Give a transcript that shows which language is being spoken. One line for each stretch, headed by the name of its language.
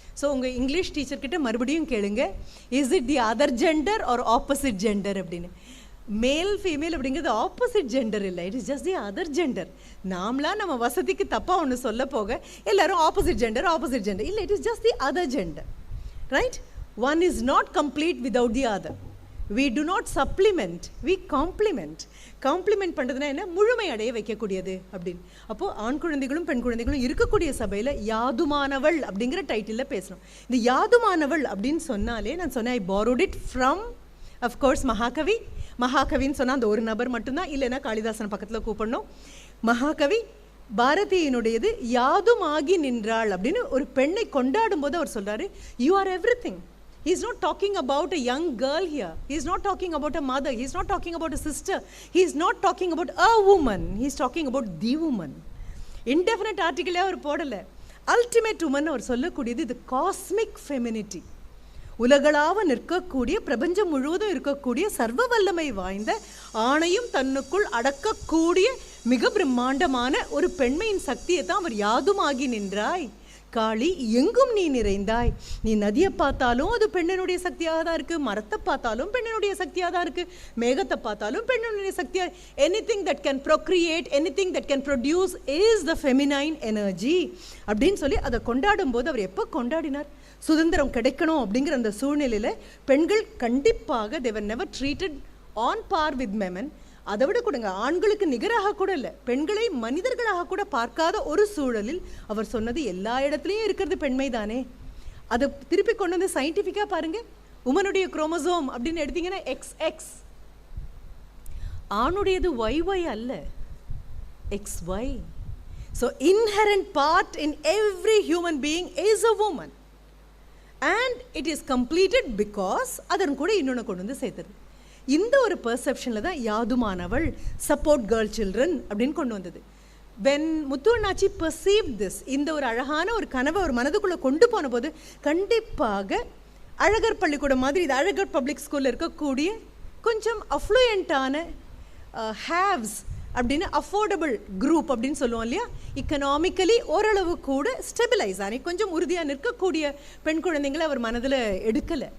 Tamil: So உங்கள் English டீச்சர்கிட்ட மறுபடியும் கேளுங்க,
English: is it the other gender or opposite gender
Tamil: அப்படின்னு. மேல் ஃபீமேல் அப்படிங்கிறது ஆப்போசிட் ஜெண்டர் இல்லை,
English: It is just the other gender.
Tamil: நாமளாக நம்ம வசதிக்கு தப்பாக ஒன்று சொல்ல போக எல்லாரும் ஆப்போசிட் ஜெண்டர் இல்லை,
English: It is just the other gender.
Tamil: Right?
English: One is not complete without the other. We do not supplement, we complement.
Tamil: Complement பண்ணுறதுனா என்ன? முழுமை அடைய வைக்கக்கூடியது அப்படின்னு. அப்போது ஆண் குழந்தைகளும் பெண் குழந்தைகளும் இருக்கக்கூடிய சபையில் யாதுமானவள் அப்படிங்கிற டைட்டிலில் பேசணும். இந்த யாதுமானவள் அப்படின்னு சொன்னாலே நான் சொன்னேன்,
English: I borrowed it from
Tamil: அஃப்கோர்ஸ் மகாகவி. மகாகவின்னு சொன்னால் அந்த ஒரு நபர் மட்டும்தான், இல்லைன்னா காளிதாசன் பக்கத்தில் கூப்பிடணும். மகாகவி பாரதியினுடையது யாதுமாகி நின்றாள் அப்படின்னு ஒரு பெண்ணை கொண்டாடும் போது அவர் சொல்கிறாரு,
English: You are everything. He is not talking about a young girl here. He is not talking about a mother. He is not talking about a sister. He is not talking about a woman. He is talking about the woman.
Tamil: Indefinite article அவர் போடலை. Ultimate woman அவர் சொல்லக்கூடியது இது cosmic femininity. உலகளாவ நிற்கக்கூடிய, பிரபஞ்சம் முழுவதும் இருக்கக்கூடிய சர்வ வல்லமை வாய்ந்த, ஆணையும் தன்னுக்குள் அடக்கக்கூடிய மிக பிரம்மாண்டமான ஒரு பெண்மையின் சக்தியை தான் அவர் யாதுமாகி நின்றாய் காளி, எங்கும் நீ நிறைந்தாய். நீ நதியை பார்த்தாலும் அது பெண்ணினுடைய சக்தியாக தான் இருக்குது, மரத்தை பார்த்தாலும் பெண்ணினுடைய சக்தியாக தான் இருக்குது, மேகத்தை பார்த்தாலும் பெண்ணினுடைய சக்தியாக.
English: anything that can procreate, anything that can produce is the feminine energy
Tamil: அப்படின்னு சொல்லி அதை கொண்டாடும் போது அவர் எப்போ கொண்டாடினார்? சுதந்திரம் கிடைக்கணும் அப்படிங்கிற அந்த சூழ்நிலையில் பெண்கள் கண்டிப்பாக
English: they were never treated on par with women.
Tamil: அதை விட கொடுங்க, ஆண்களுக்கு நிகராக கூட இல்லை, பெண்களை மனிதர்களாக கூட பார்க்காத ஒரு சூழலில் அவர் சொன்னது எல்லா இடத்துலையும் இருக்கிறது பெண்மை தானே. அதை திருப்பி கொண்டு வந்து சயின்டிஃபிக்காக பாருங்க. உமனுடைய குரோமோசோம் அப்படின்னு எடுத்தீங்கன்னா XX, ஆணுடையது YY அல்ல, XY.
English: So inherent part in every human being is a woman and it is completed because
Tamil: அதன் கூட இன்னொன்று கொண்டு வந்து சேர்த்தது. இந்த ஒரு பெர்செப்ஷனில் தான் யாதுமானவள் சப்போர்ட் கேர்ள் சில்ட்ரன் அப்படின்னு கொண்டு வந்தது.
English: when Muthuvannachi perceive this,
Tamil: இந்த ஒரு அழகான ஒரு கனவை ஒரு மனதுக்குள்ளே கொண்டு போன போது கண்டிப்பாக அழகர் பள்ளிக்கூடம் மாதிரி, இது அழகர் பப்ளிக் ஸ்கூலில் இருக்கக்கூடிய கொஞ்சம் அஃப்ளூயண்ட்டான ஹேவ்ஸ் அப்படின்னு அஃபோர்டபுள் குரூப் அப்படின்னு சொல்லுவோம் இல்லையா, எக்கனாமிக்கலி ஓரளவு கூட ஸ்டெபிலைஸ் ஆனி கொஞ்சம் உறுதியாக நிற்கக்கூடிய பெண் குழந்தைங்களை அவர் மனதில் எடுக்கலை.